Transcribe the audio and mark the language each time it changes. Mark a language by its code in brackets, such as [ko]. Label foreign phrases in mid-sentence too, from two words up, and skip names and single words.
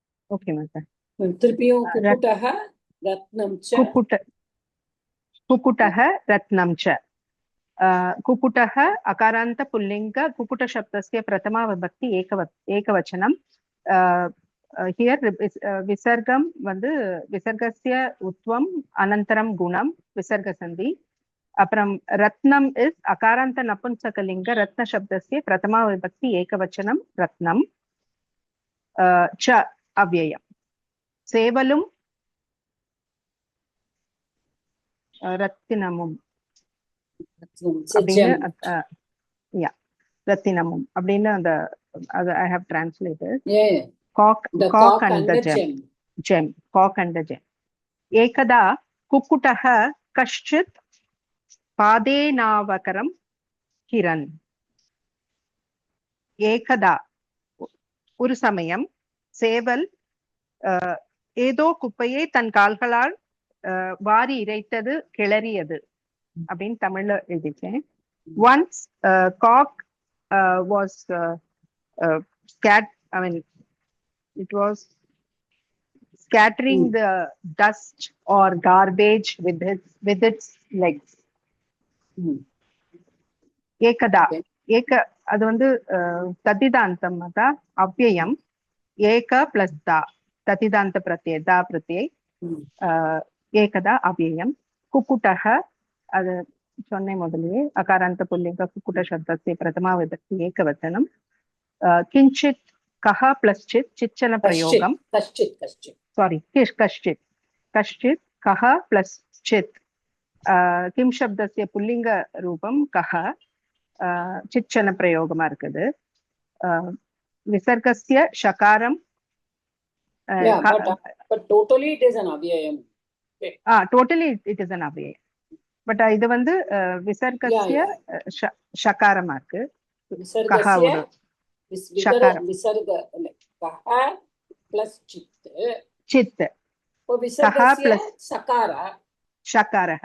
[ta] ஓகே மாதா. [sa] திருப்பியும் कुक्कुटः रत्नं च. कुक्कुटः रत्नं च. कुक्कुटः अकारान्त पुल्लिङ्ग कुक्कुट शब्दस्य प्रथमा विभक्ति एकवचनं. हियर विसर्गं வந்து विसर्गस्य उत्वम् अनन्तरं गुणं विसर्ग सन्धि. அப்புறம் ரத்னம் இஸ் अकारान्त नपुंसकलिङ्ग रत्न शब्दस्य प्रथमा विभक्ति एकवचनम् रत्नम्. च अव्ययम्. [ta] சேவலும் ரத்தினமும் அப்படின்னு ரத்தினமும் அப்படின்னு அந்த [en] I have translated. Cock and the gem. Cock and the gem. [sa] एकदा कुक्कुटः कश्चित् पादेनावकरं किरन्. [ta] एकदा ஒரு சமயம் சேவல் ஏதோ குப்பையை தன் கால்களால் வாரி இறைத்தது, கிளறியது அப்படின்னு தமிழ்ல எழுதிட்டேன். [en] Once cock was it was scattering the dust or garbage with its legs. [ta] ஏகதா அது வந்து ததிதாந்தம் அதா அவ்யயம். [sa] एक प्लस दा तद्धितान्त प्रत्यय दा प्रत्यय एकदा अव्ययम्. குக்குட்டः [ta] அது சொன்னே முதலியே [sa] अकारान्त पुल्लिङ्ग कुक्कुट शब्दस्य प्रथमा विभक्ति एकवचनम्. किञ्चित् कः प्लस चित् चिच्चन प्रयोगम्. कश्चित् कः प्लस चित्. किं शब्दस्य पुल्लिङ्ग रूपं कः चिच्चन பிரயோகமா இருக்குது. विसर्गस्य शकारम् [en] totally it is an avyayam. Totally it is an avyayam. [ta] பட் இது வந்து விசர்கஸ்ய ஷகாரமா இருக்கு. [sa] विसर्गस्य विसर्ग कः प्लस चित् சித். विसर्गस्य चकार ஷகாரஹ